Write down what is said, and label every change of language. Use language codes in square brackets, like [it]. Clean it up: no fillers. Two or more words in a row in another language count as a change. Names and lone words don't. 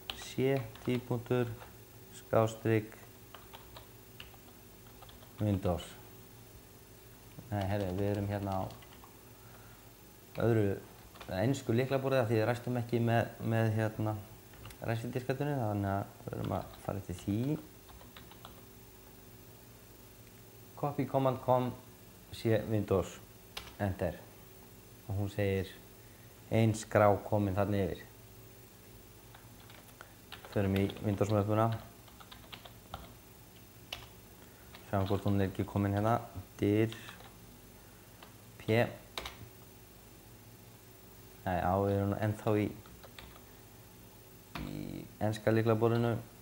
[is] ct./Windows. Nei, herri, við erum hérna á öðru ensku lyklaborði af því við ræstum ekki með hérna ræsidiskatunni, þannig að við erum að fara eftir því. [en] Copy command.com Windows, enter. [is] Og hún segir ein skrá komin þarna yfir. Förum í Windows-möppuna. Sjáum hvort hún ekki komin hérna. [en] Dir P. [is] Nei, við erum ennþá í enska lyklaborðinu.